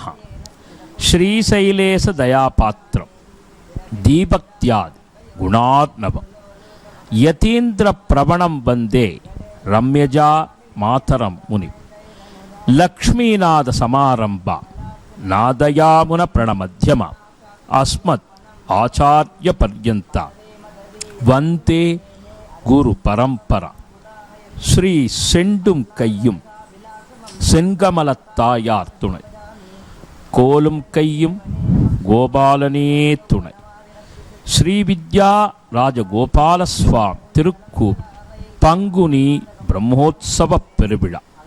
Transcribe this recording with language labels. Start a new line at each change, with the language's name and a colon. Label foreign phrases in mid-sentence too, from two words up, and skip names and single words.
Sanskrit: श्रीशैलेश दयापात्रं दीपक्त्यादि गुणार्णवं यतीन्द्र प्रवणं वन्दे रम्यजा मातरं मुनि लक्ष्मीनाद समारंभा नादयामुन प्रणमध्यम अस्मत् आचार्य पर्यन्ता वन्दे गुरु परंपरा।
Tamil: श्री செண்டும் கையும் செங்கமலத்தாயார் துணை கோலும் கையும் கோபாலனே துணை ஸ்ரீவித்யா ராஜகோபால சுவாமி திருக்கூர் பங்குனி பிரம்மோத்சவ பெருவிழா.